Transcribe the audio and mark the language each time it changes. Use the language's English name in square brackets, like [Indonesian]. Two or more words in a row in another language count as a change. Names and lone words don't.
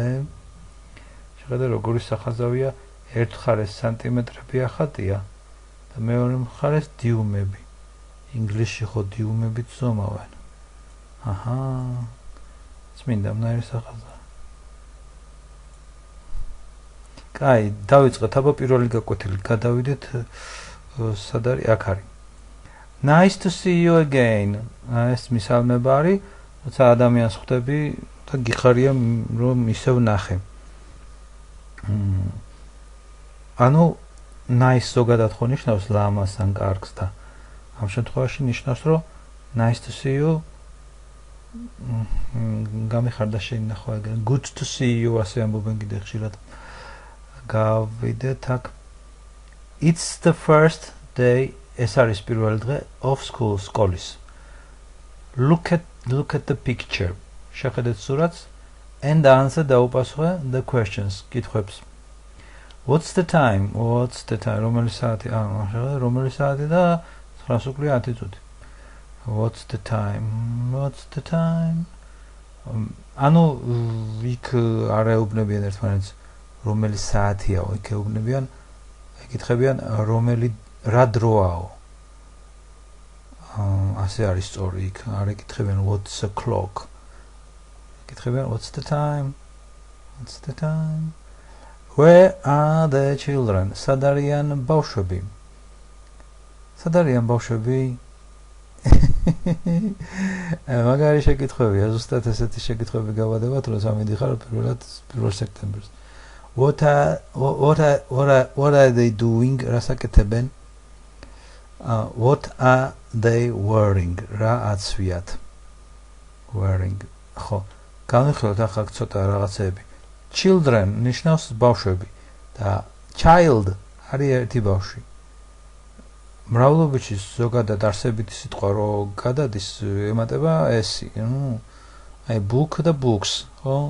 [Georgian] შეხედე როგორი სახაზავია, ერთ მხარეს სანტიმეტრებია ხატია და მეორე მხარეს დიუმები. ინგლისში ხო დიუმებით ზომავენ. აჰა, წმინდა მნაირი სახაზავი. კაი, დავიწყეთ აბა პირველი გაკვეთილი. გადავიდეთ სად არის? აქ არის. [English] Nice to see you again. [Georgian] ეს მისალმება არის, როცა ადამიანს ხვდები და გიხარია რომ ისევ ნახე. ანუ nice ზოგადად ხო ნიშნავს ლამას ან კარგს და ამ შემთხვევაში ნიშნავს რომ [English] nice to see you [Georgian] გამიხარდა შეინახო ეგრე. [English] Good to see you, [Georgian] ასე ამბობენ კიდე ხშირად. გავიდეთ აქ. [English] It's the first day, [Georgian] ეს არის პირველი დღე [English] of school, [Georgian] სკოლის. [English] Look at the picture. [Georgian] შეხედეთ სურათს [English] and answer, [Georgian] დაუპასუხე [English] the questions, [Georgian] კითხვებს. [English] What's the time? [Georgian] რომელი საათი? რომელი საათი და 9 უკრია 10 წუთი. [English] What's the time? [Georgian] ანუ იქ არ ეუბნებიან ერთმანეთს რომელი საათია, იქ ეუბნებიან, ეკითხებიან რომელი რა დროაო. ასე არის სწორი, იქ არ ეკითხებიან [English] what's the clock. ეკითხებიან what's the time? Where are the children? [Georgian] სად არიან ბავშვები? მაგარი შეკითხვებია, ზუსტად ესეთი შეკითხვები გავადებათ, როცა მიდიხარ პირველად 1 სექტემბერს. [English] What are they doing? [Georgian] რას აკეთებენ? [English] What are they wearing? [Georgian] რა აცვიათ? Wearing. ხო, განვიხილოთ ახლა ცოტა რაღაცეები. Children ნიშნავს ბავშვები და child არის ერთი ბავშვი. მრავლობითში ზოგადად არსებითი სიტყვა რო გადადის, ემატება ესი, აი book და books, ხო?